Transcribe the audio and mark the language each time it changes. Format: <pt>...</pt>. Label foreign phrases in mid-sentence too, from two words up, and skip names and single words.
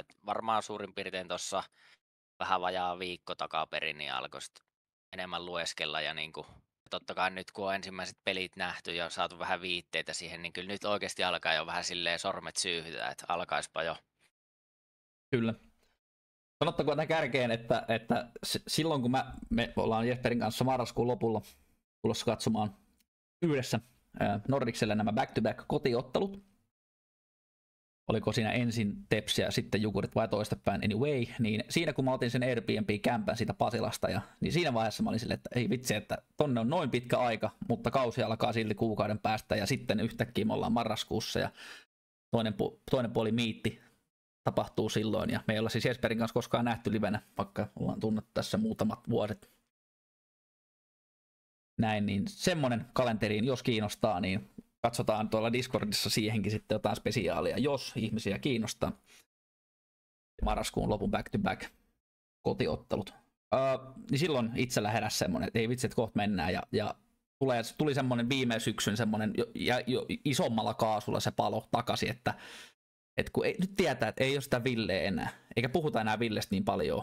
<fi>Et varmaan suurin piirtein tuossa vähän vajaa viikko takaperin niin alkoi enemmän lueskella ja niinku, totta kai nyt kun on ensimmäiset pelit nähty ja saatu vähän viitteitä siihen, niin kyllä nyt oikeasti alkaa jo vähän silleen sormet syyhytä, että alkaispa jo. Kyllä. Sanottakoon tähän kärkeen, että silloin kun me ollaan Jesperin kanssa marraskuun lopulla tulossa katsomaan yhdessä Nordicselle nämä back-to-back kotiottelut. Oliko siinä ensin Tepsi ja sitten Jukurit vai toistepäin anyway, niin siinä kun mä otin sen Airbnb-kämpän siitä Pasilasta, niin siinä vaiheessa mä olin silleen, että ei vitsi, että tonne on noin pitkä aika, mutta kausi alkaa silti kuukauden päästä ja sitten yhtäkkiä me ollaan marraskuussa ja toinen puoli miitti tapahtuu silloin ja me ei olla siis Jesperin kanssa koskaan nähty livenä, vaikka ollaan tunnettu tässä muutamat vuodet. Näin, niin semmonen kalenteriin, jos kiinnostaa, niin katsotaan tuolla Discordissa siihenkin sitten jotain spesiaalia, jos ihmisiä kiinnostaa. Marraskuun lopun back-to-back kotiottelut. Niin silloin itsellä heräsi semmonen, että ei vitsi, että kohta mennään ja tuli semmonen viime syksyn semmonen jo isommalla kaasulla se palo takaisin, että kun nyt tietää, että ei ole sitä Villeä enää, eikä puhuta enää Villestä niin paljon.</fi>